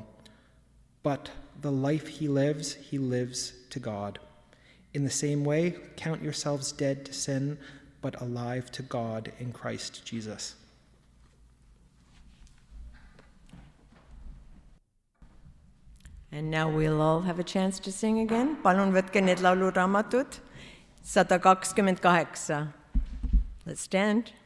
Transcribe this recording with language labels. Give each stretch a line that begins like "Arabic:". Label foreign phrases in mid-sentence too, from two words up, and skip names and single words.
English: But the life he lives to God. In the same way, count yourselves dead to sin, but alive to God in Christ Jesus. And now we'll all have a chance to sing again.
Estonian: Palun võtke need lauluraamatud. 128.
English: Let's stand.